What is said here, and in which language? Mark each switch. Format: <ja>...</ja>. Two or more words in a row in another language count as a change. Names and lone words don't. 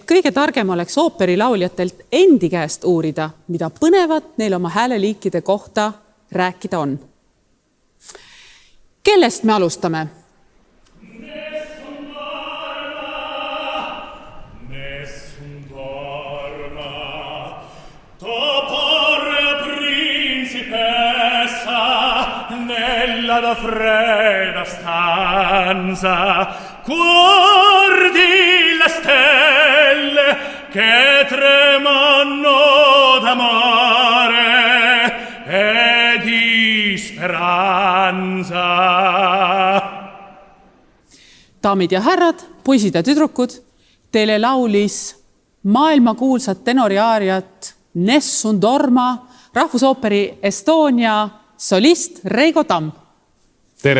<et>kõige targem oleks ooperilauljatelt endi käest uurida, mida põnevat neil oma hääleliikide kohta rääkida on. Kellest me alustame?</et> <it>Nella fredda stanza guardi le stelle che tremano d'amore e di speranza.</it> <et>Daamid ja härrad, poisid ja tüdrukud, teile laulis maailmakuulsat tenoriaariat Nessun Dorma Rahvusooperi Estonia solist Reigo Tamm. Tere!</et>